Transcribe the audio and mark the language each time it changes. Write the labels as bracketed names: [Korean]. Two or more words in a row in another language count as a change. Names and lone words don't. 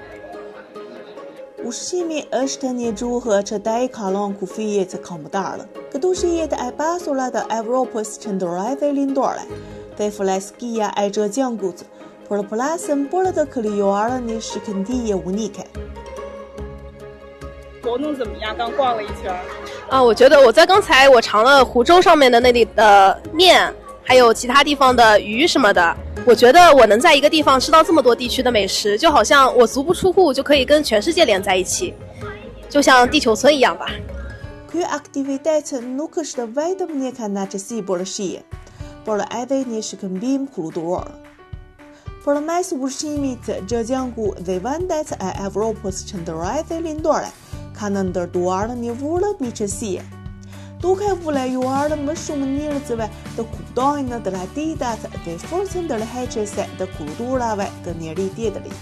[Albanian] Ushqimi është një gjuhë që ta I kalon kufijet kombëtare. Këtu shijet e pasura të Evropës qendrore dhe lindore, dhe flaskia e Zhejiangut, përplasën për të krijuar një shikëndije unike. [Chinese] 活动怎么样？刚逛了一圈。我觉得我在刚才我尝了湖州上面的那里的面，还有其他地方的鱼什么的。我觉得我能在一个地方吃到这么多地区的美食，就好像我足不出户就可以跟全世界连在一起，就像地球村一样吧。 [Albanian] Ky aktivitet nuk është vetëm një kënaqësi për shije, por edhe një shkëmbim kulturor. Përmes ushqimit, Zhejiangu dhe vendet e Evropës qendrore dhe lindore kanë ndërtuar një vurë miqësie, duke u lejuar më shumë njerëzve të kuptojnë traditat dhe forcën tërheqëse të kulturave të njëri tjetrit.